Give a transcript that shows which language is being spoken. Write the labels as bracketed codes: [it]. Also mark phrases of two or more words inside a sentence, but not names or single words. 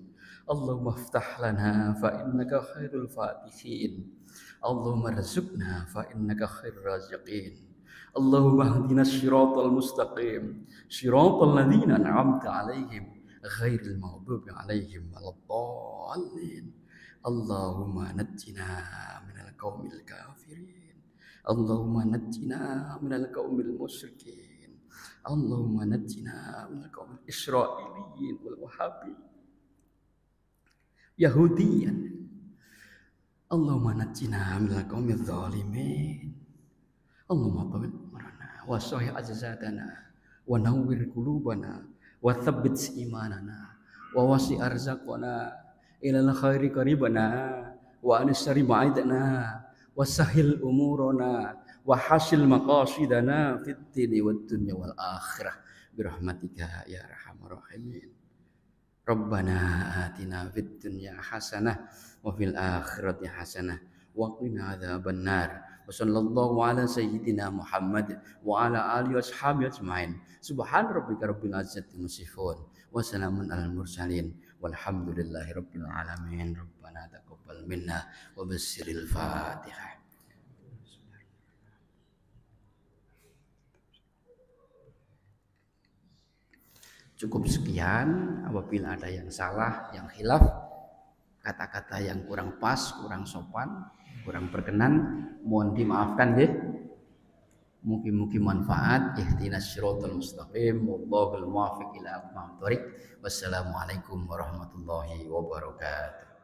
[ar] اللهم افتح لنا فإنك خير الفاتحين. اللهم ارزقنا فإنك خير الرازقين. اللهم اهدنا الصراط المستقيم، صراط الذين أنعمت عليهم غير المغضوب عليهم ولا الضالين. اللهم نجنا من القوم الكافرين. اللهم نجنا من القوم المشركين. اللهم نجنا من القوم الإسرائيليين والوهابيين يهوديا. اللهم نجنا من القوم الظالمين. اللهم طول عمرنا وصحح أجسادنا ونور قلوبنا وثبت إيماننا ووسع أرزاقنا إلى الخير قربنا وعن الشر بعدنا وسهل أمورنا وحصل مقاصدنا في الدين والدنيا والآخرة برحمتك يا أرحم الراحمين. ربنا آتنا في الدنيا حسنة وفي الآخرة حسنة وقنا عذاب النار. وصلى الله على سيدنا محمد وعلى آله وصحبه أجمعين. سبحان ربك رب العزة يصفون وسلام على المرسلين والحمد لله رب العالمين. ربنا تقبل منا وبسر الفاتحة. [id] Cukup sekian. Apabila ada yang salah, yang khilaf, kata-kata yang kurang pas, kurang sopan, kurang berkenan, mohon dimaafkan nggih. [jv] Mugi-mugi manfaat. [ar] اهدنا الصراط المستقيم. والله الموفق إلى أقوم الطريق. والسلام عليكم ورحمة الله وبركاته.